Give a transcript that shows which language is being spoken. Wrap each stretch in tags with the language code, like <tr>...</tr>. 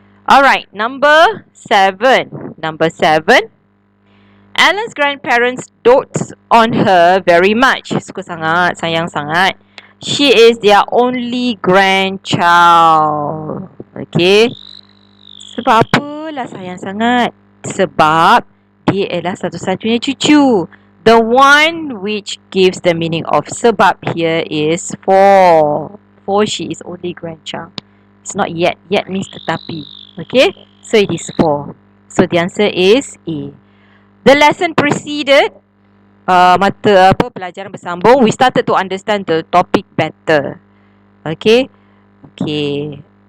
<en>Alright, number 7. Number 7. Alan's grandparents dotes on her very much.</en> <ms>Suka sangat, sayang sangat.</ms> <en>She is their only grandchild.</en> <ms>Okay. Sebab apalah sayang sangat? Sebab dia adalah satu-satunya cucu.</ms> <en>The one which gives the meaning of sebab here is for. For she is only grandchild. It's not yet. Yet means tetapi. Okay. So it is for. So the answer is A. The lesson preceded</en> <ms>pelajaran bersambung.</ms> <en>We started to understand the topic better. Okay. Okay.</en>